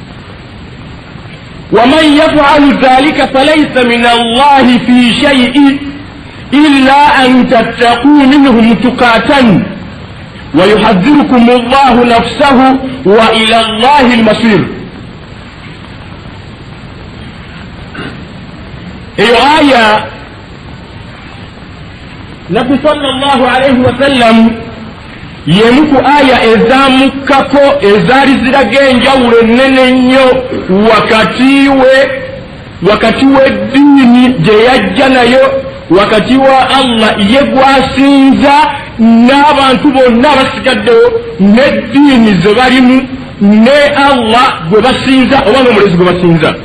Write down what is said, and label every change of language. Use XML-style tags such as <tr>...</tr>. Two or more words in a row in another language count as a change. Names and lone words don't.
<ar>ومن يفعل ذلك فليس من الله في شيء إلا أن تتقوا منهم تقاتا ويحذركم الله نفسه وإلى الله المصير آية نبي صلى الله عليه وسلم</ar> <lg>yemuku aya ezamukako ezali ziragenjawulo ennene nnyo wakati w'eddiini gye yajja nayo wakati wa Allah ye gwasinza n'abantu bonna abasigaddewo n'eddiini ze balimu ne Allah gwe basinza oba n'omulezi gwe basinza</lg>